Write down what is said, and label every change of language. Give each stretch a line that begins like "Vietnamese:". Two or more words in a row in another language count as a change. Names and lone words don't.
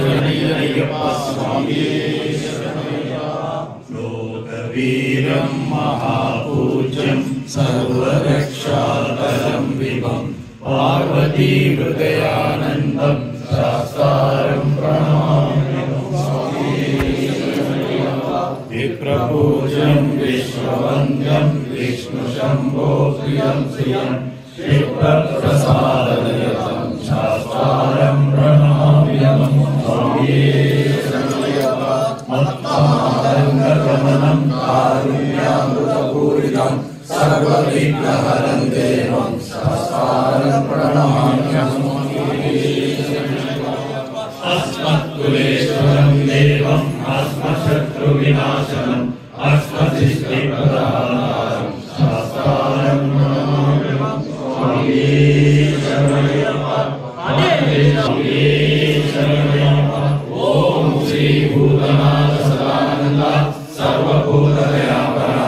Sanskrit: లోకవీరం మహాపూజ్యం సర్వరక్షాకరం విభం పార్వతీ హృదయానందం శాస్త్రం ప్రణమామ్యహం విప్రపూజ్యం విశ్వవంద్యం విష్ణు శంభో ప్రియం శ్రియం విప్రప్రసాదయతం శాస్త్రం ప్రణమామ్యహం మత్సమాదంగమనం కారుణ్యామృతపూరితం సర్వవిఘ్నహరం దేవం శాస్త్రం ప్రణమామ్యహం अस्मत्कुलेश्वरं देवम् अस्मशत्रुविनाशनम् अस्मदिष्टिप्रदातारं शास्त्रं नमाम्यहं स्वामी शरणमय्यप्पा स्वामी शरणमय्यप्पा ॐ श्री भूतनाथ सदानन्द सर्वभूतदयापरा